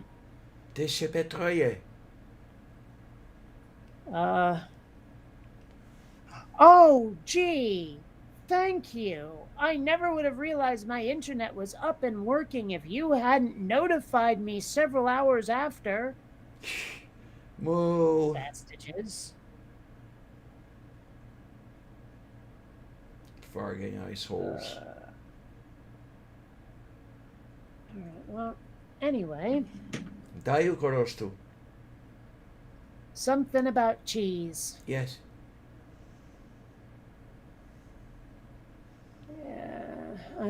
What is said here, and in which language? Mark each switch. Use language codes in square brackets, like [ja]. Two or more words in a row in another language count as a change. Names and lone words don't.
[en] Deshepetroye. Uh oh, gee. Thank you. I never would have realized my internet was up and working if you hadn't notified me several hours after. Moo. Bastages. Farging ice holes. All right, well, anyway, Dayu korostu. something about cheese. Yes. Yeah, I don't know.